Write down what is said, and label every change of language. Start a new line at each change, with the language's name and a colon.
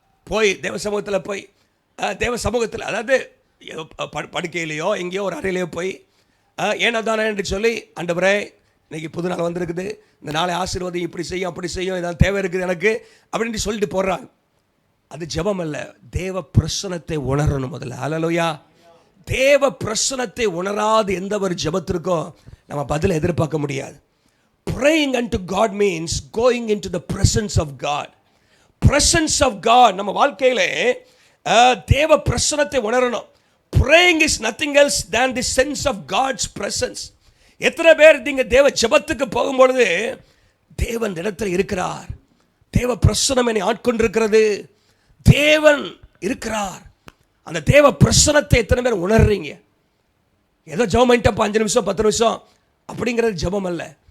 Tamil: போய் தேவ சமூகத்தில் போய் தேவ சமூகத்தில், அதாவது படுக்கையிலையோ எங்கேயோ ஒரு அறையிலையோ போய் ஏனதானே என்று சொல்லி, ஆண்டவரே இன்னைக்கு புது நாள் வந்திருக்குது, இந்த நாளை ஆசீர்வாதம், இப்படி செய்யும் அப்படி செய்யும், இதான் தேவை இருக்குது எனக்கு அப்படின்னு சொல்லிட்டு போடுறாங்க. அது ஜெபம் அல்ல. தேவ பிரசன்னத்தை உணரணும் முதல்ல. ஹல்லேலூயா. தேவ பிரசன்னத்தை உணராது எந்த ஒரு ஜெபத்திற்கும் நம்ம பதில் எதிர்பார்க்க முடியாது.
English: praying unto God means going into the presence of God. presence of God.
Tamil: நம்ம வாழ்க்கையிலே தேவ பிரசன்னத்தை உணரணும்.
English: praying is nothing else than the sense of God's presence.
Tamil: எத்தனை பேர் நீங்க தேவ ஜெபத்துக்கு போகும்பொழுது தேவன் இடத்துல இருக்கிறார், தேவ பிரசன்னம் என்னை ஆட்கொண்டிருக்கிறது, தேவன் இருக்கிறார், அந்த தேவ பிரசனத்தை எத்தனை பேர் உணர்றீங்க? ஏதோ ஜெபம் பண்ணிட்டப்ப 5 நிமிஷம் 10 நிமிஷம் அப்படிங்கிறது ஜெபம் அல்ல.